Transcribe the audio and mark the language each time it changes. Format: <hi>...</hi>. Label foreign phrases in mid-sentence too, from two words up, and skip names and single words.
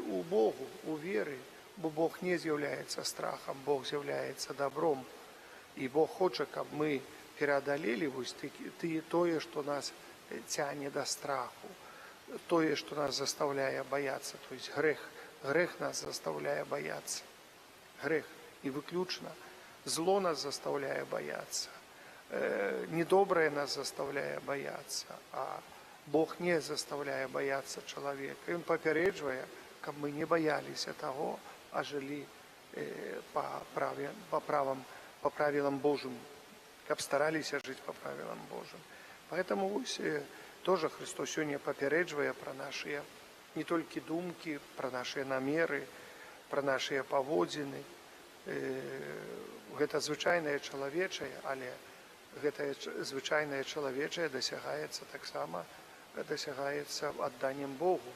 <be>ў Богу, у веры, бо Бог не з'яўляецца страхам, Бог з'яўляецца добром, і Бог хоча, каб мы пераадалелі вось тое, што нас цягне да страху, тое, што нас заставляе баяцца,</be> <ru>то есть</ru> <be>грэх нас заставляе баяцца, грэх, і выключна зло нас заставляе баяцца, недобрае нас заставляе баяцца, а Бог не заставляе баяцца чалавека. Ён папярэджвае, каб мы не баяліся таго, а жылі</be> <ru>по правилам Божьим,</ru> <be>каб стараліся жыць</be> <ru>по правилам Божьим. Поэтому тоже</ru> <be>Христос сёння папярэджвае пра нашыя не толькі думкі, пра нашыя намеры, пра нашыя паводзіны. Гэта звычайнае чалавечае, але гэтае звычайнае чалавечае дасягаецца таксама адданнем Богу.</be>